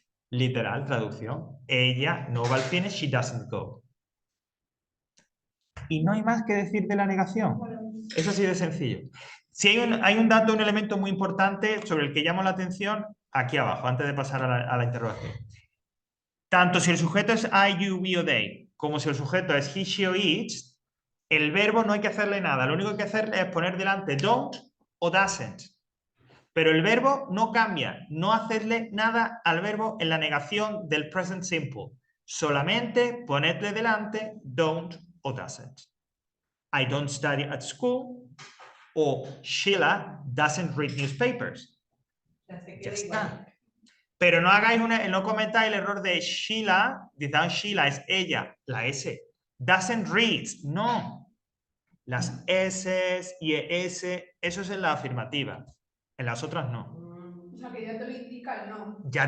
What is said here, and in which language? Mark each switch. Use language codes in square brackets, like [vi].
[es] Literal, traducción. Ella no va al cine, [en] she doesn't go. [es] Y no hay más que decir de la negación. Eso así de sencillo. Si hay un dato, un elemento muy importante sobre el que llamo la atención aquí abajo, antes de pasar a la interrogación. Tanto si el sujeto es I, you, we o they, como si el sujeto es he, she o it, el verbo no hay que hacerle nada. Lo único que hay que hacerle es poner delante don't o doesn't. Pero el verbo no cambia. No hacerle nada al verbo en la negación del present simple. Solamente ponerle delante don't o doesn't. [en] I don't study at school o Sheila doesn't read newspapers. [es] Ya está. Pero no hagáis no cometáis el error de Sheila, Sheila es ella, la S. [en] Doesn't read, [es] no. Las S y S, eso es en la afirmativa. En las otras no. O sea, que ya te lo indica el no.